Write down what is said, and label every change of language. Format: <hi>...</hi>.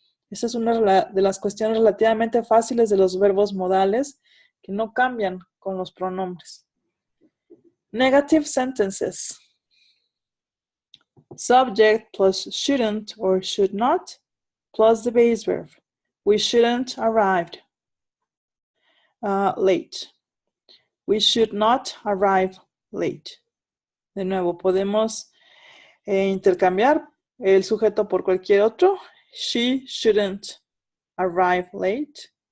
<es>Esa es una de las cuestiones relativamente fáciles de los verbos modales que no cambian con los pronombres.</es> <en>Negative sentences. Subject plus shouldn't or should not plus the base verb. We shouldn't arrived late. We should not arrive late.</en> <es>De nuevo, podemos intercambiar el sujeto por cualquier otro.</es> <en>She shouldn't arrive late.</en>